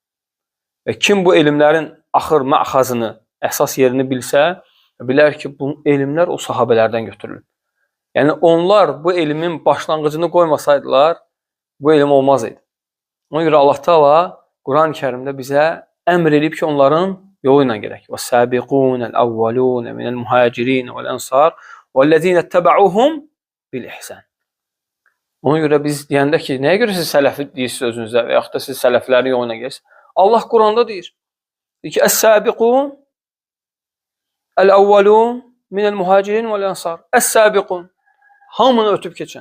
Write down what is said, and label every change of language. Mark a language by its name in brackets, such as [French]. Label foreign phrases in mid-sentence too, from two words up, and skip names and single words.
[Azerbaijani] Və kim bu elmlərin axır məxazını, əsas yerini bilsə, bilər ki, bu elmlər o sahabələrdən götürülür. Yəni onlar bu elmin başlanğıcını qoymasaydılar, bu elm olmaz idi. Ona görə Allah Teala Quran-ı Kərimdə bizə əmr edib ki, onların yolu ilə gedək. [Arabic] وَالسَّابِقُونَ مِنَ الْمُهَاجِرِينَ وَالْأَنْصَارِ وَالَّذِينَ اتَّبَعُوهُمْ بِالْإِحْسَانِ. [Azerbaijani] Ona görə biz deyəndə ki, nəyə görə siz sələfi deyirsiniz özünüzə və yaxud da siz sələflərin yoluna gedirsiniz? Allah Quranda deyir. Deyir ki, [Arabic] "السابقون الأولون من المهاجرين والأنصار." [Azerbaijani] Əs-səbiqun, hamını ötüb keçən.